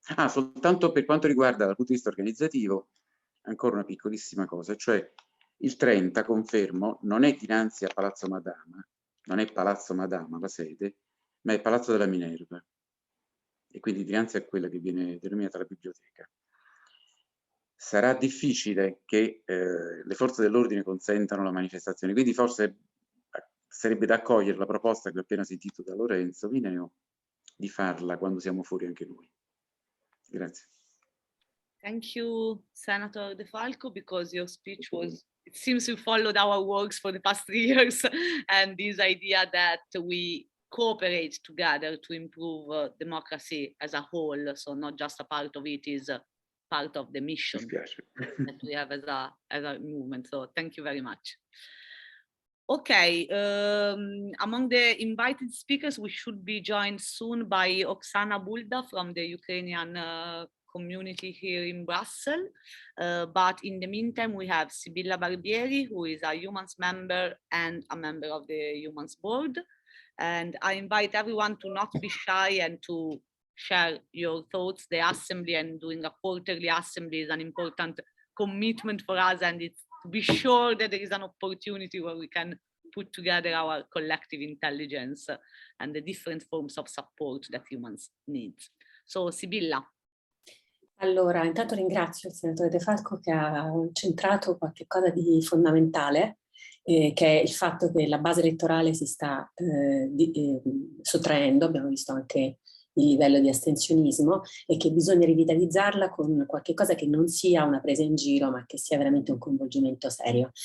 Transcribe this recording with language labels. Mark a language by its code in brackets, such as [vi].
[it] Soltanto per quanto riguarda dal punto di vista organizzativo, ancora una piccolissima cosa, cioè il 30, confermo, non è dinanzi a Palazzo Madama, non è Palazzo Madama la sede, ma è Palazzo della Minerva, e quindi dinanzi a quella che viene denominata la biblioteca. Sarà difficile che le forze dell'ordine consentano la manifestazione, quindi forse sarebbe da accogliere la proposta che ho appena sentito da Lorenzo Mineo di farla quando siamo fuori anche noi. Grazie. [en] Thank you, Senator De Falco, because your speech was, it seems you followed our works for the past 3 years, and this idea that we cooperate together to improve democracy as a whole. So not just a part of it is part of the mission that we have as a movement. So thank you very much. Okay, among the invited speakers, we should be joined soon by Oksana Bulda from the Ukrainian community here in Brussels. But in the meantime, we have Sibilla Barbieri, who is a Eumans member and a member of the Eumans board. And I invite everyone to not be shy and to share your thoughts. The assembly and doing a quarterly assembly is an important commitment for us, and it's to be sure that there is an opportunity where we can put together our collective intelligence and the different forms of support that humans need. So Sibilla. [it] Allora, intanto ringrazio il senatore De Falco che ha centrato qualche cosa di fondamentale, che è il fatto che la base elettorale si sta sottraendo, abbiamo visto anche il livello di astensionismo, e che bisogna rivitalizzarla con qualche cosa che non sia una presa in giro, ma che sia veramente un coinvolgimento serio.